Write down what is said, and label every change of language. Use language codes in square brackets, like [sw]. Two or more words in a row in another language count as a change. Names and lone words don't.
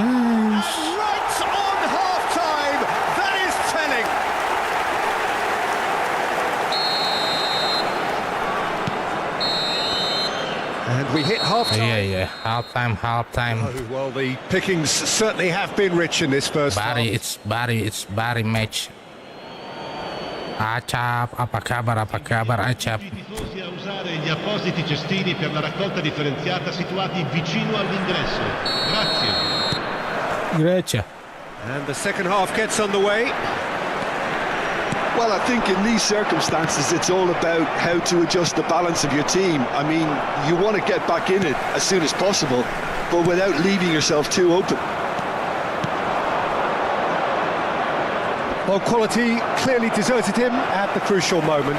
[en] Right on half-time. That is telling. And we hit half-time. [id] Iya, halftime. Oh, well, the pickings certainly have been rich in this first half. [en] It's bari match. [id] Acap, apa kabar Acap? [it] I tifosi a usare gli appositi cestini per la raccolta differenziata situati vicino all'ingresso. Grazie. [en] And the second half gets underway. Well, I think in these circumstances, it's all about how to adjust the balance of your team. I mean, you want to get back in it as soon as possible, but without leaving yourself too open. Well, quality clearly deserted him at the crucial moment.